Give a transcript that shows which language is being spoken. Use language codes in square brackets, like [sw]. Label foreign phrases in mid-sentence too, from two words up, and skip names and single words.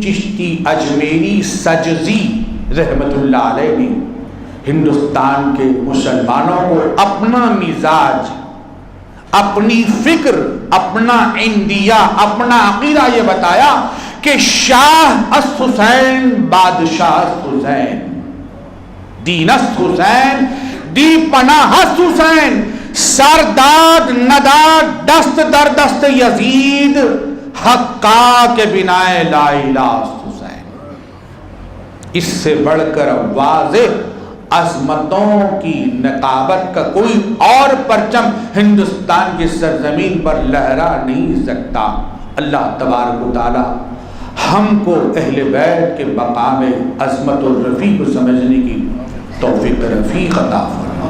[ur] چشتی اجمیری سجزی [ar] رحمت اللہ علیہ [ur] نے ہندوستان کے مسلمانوں کو اپنا مزاج، اپنی فکر، اپنا اندیہ، اپنا عقیدہ یہ بتایا کہ [fa] شاہ است حسین، بادشاہ است حسین، دین است حسین، دی پناہ است حسین، سرداد نداد دست در دست یزید، حقا کے بنا لا الہ است حسین۔ [ur] اس سے بڑھ کر واضح عظمتوں کی نقابت کا کوئی اور پرچم ہندوستان کی سرزمین پر لہرا نہیں سکتا۔ [ar] اللہ تبارک و تعالی [ur] ہم کو اہل بیت کے مقام عظمت و رفیع کو سمجھنے کی توفیق رفیق عطا فرما۔